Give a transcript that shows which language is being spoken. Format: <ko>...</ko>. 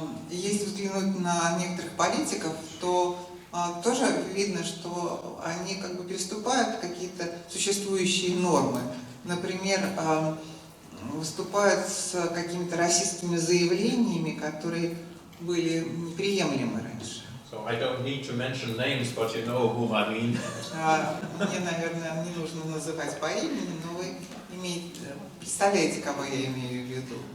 <ru>Если взглянуть на некоторых политиков, то тоже видно, что они как бы переступают какие-то существующие нормы. Например, выступают с какими-то расистскими заявлениями, которые были неприемлемы раньше.</ru> <en>So I don't need to mention names, but you know whom I mean.</en> <ru>Мне, наверное, не нужно называть по имени, но вы представляете, кого я имею в виду.</ru>